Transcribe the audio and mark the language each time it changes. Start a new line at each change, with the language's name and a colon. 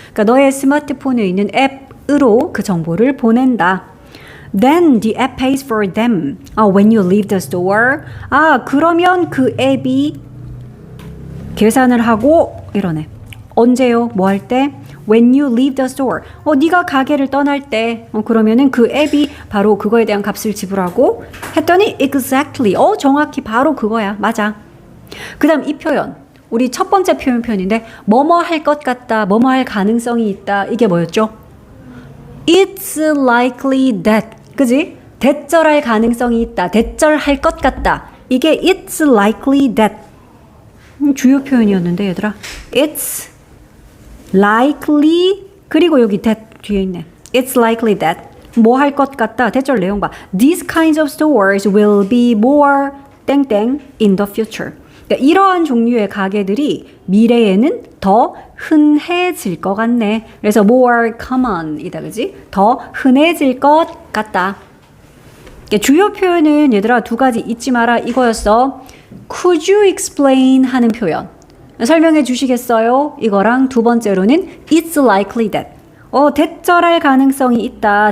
Korean: 그러니까 너의 스마트폰에 있는 앱으로 그 정보를 보낸다.
English: Then the app pays for them. When you leave the store.
Korean: 그러면 그 앱이 계산을 하고 이러네. 언제요? 뭐 할 때?
English: When you leave the store.
Korean: 네가 가게를 떠날 때. 그러면은 그 앱이 바로 그거에 대한 값을 지불하고 했더니
English: exactly.
Korean: 정확히 바로 그거야. 맞아. 그 다음 이 표현. 우리 첫 번째 표현인데 뭐뭐 할 것 같다, 뭐뭐 할 가능성이 있다. 이게 뭐였죠?
English: It's likely that.
Korean: 그지? 대절할 가능성이 있다. 대절할 것 같다. 이게
English: it's likely that.
Korean: 주요 표현이었는데 얘들아. It's likely 그리고 여기 that 뒤에 있네.
English: It's likely that.
Korean: 뭐 할 것 같다. 대절 내용 봐.
English: These kinds of stores will be more
Korean: 땡땡
English: in the future.
Korean: 그러니까 이러한 종류의 가게들이 미래에는 더 흔해질 것 같네. 그래서 more common이다, 그지? 더 흔해질 것 같다. 그러니까 주요 표현은 얘들아 두 가지 잊지 마라 이거였어.
English: Could you explain 하는 표현.
Korean: 설명해 주시겠어요? 이거랑 두 번째로는
English: it's likely that.
Korean: 대절할 가능성이 있다.